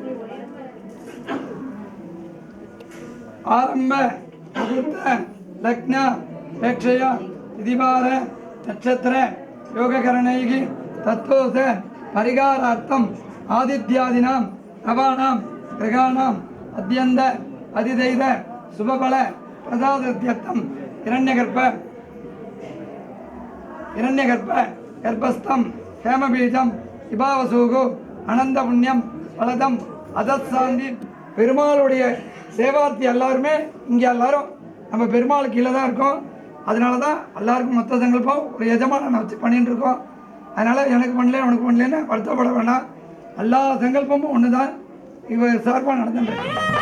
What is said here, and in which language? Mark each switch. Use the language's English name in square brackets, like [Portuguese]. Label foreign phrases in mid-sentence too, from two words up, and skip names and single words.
[Sanskrit] आरंभ मुहूर्त लग्न प्रेक्षया तिथिवार नक्षत्र योगकरणैः तत्त्वोस परिहारार्थम् आदित्यादीनां नवानां ग्रहाणाम् अद्यन्त अधिदैव शुभफल प्रसादार्थं हिरण्यगर्भ गर्भस्थं हेमबीजं विभावसूगु अनंत पुण्यम फलदम् अतःशान्ति [Tamil] பெருமாளுடைய சேவார்த்தி எல்லாருமே இங்கே எல்லாரும் நம்ம பெருமாள் கீழே தான் இருக்கோம். அதனால தான் எல்லாருக்கும் மொத்த சங்கல்பம் ஒரு எஜமானனை வச்சு பண்ணிட்டு இருக்கோம். அதனால் எனக்கு பண்ணல உனக்கு பண்ணலன்னு வருத்தப்பட வேண்டாம். எல்லா சங்கல்பமும் ஒன்று தான் இவர் சார்பாக நடந்துட்டு